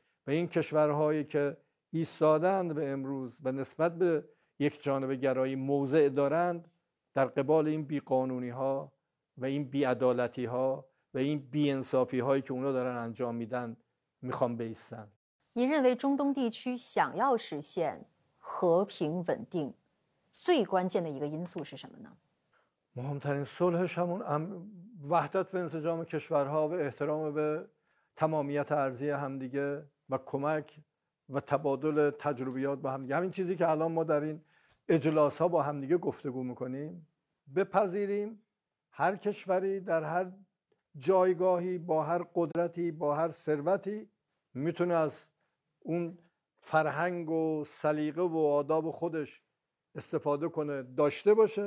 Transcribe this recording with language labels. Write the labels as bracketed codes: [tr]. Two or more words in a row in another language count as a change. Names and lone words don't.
[fa] و این کشورهایی که ایستادند به امروز و نسبت به یک جانبه گرایی موضع دارند در قبال این بیقانونی ها و این بیعدالتی ها و این بی‌انصافی هایی که اونا دارن انجام میدن میخوان بایستن. [zh] 您认为中东地区想要实现和平稳定，最关键的一个因素是什么呢？ [fa] مهمترین صلحش همون وحدت و انسجام کشورها و احترام به تمامیت ارضی همدیگه و کمک و تبادل تجربیات با همدیگه. همین چیزی که الان ما در این اجلاس ها با همدیگه گفتگو میکنیم. بپذیریم هر کشوری در هر جایگاهی با هر قدرتی با هر ثروتی میتونه از اون فرهنگ و سلیقه و آداب خودش استفاده کنه، داشته باشه.